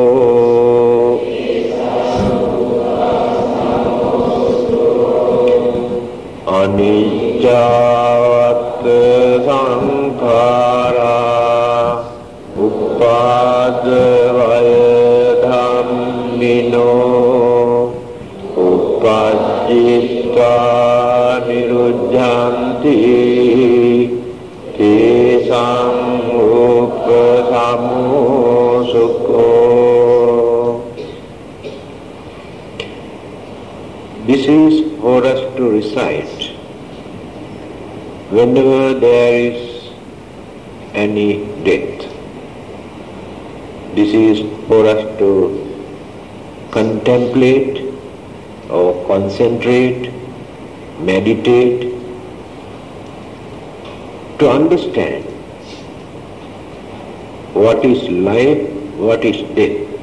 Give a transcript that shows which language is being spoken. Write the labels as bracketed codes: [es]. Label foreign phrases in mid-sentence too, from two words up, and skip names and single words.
[pi] Aniccavattu sankhara uppadavaya dhammino uppajjitta niruddhyanti tesang upasamo sukho. [en] This is for us to recite whenever there is any death. This is for us to contemplate or concentrate, meditate, to understand what is life, what is death.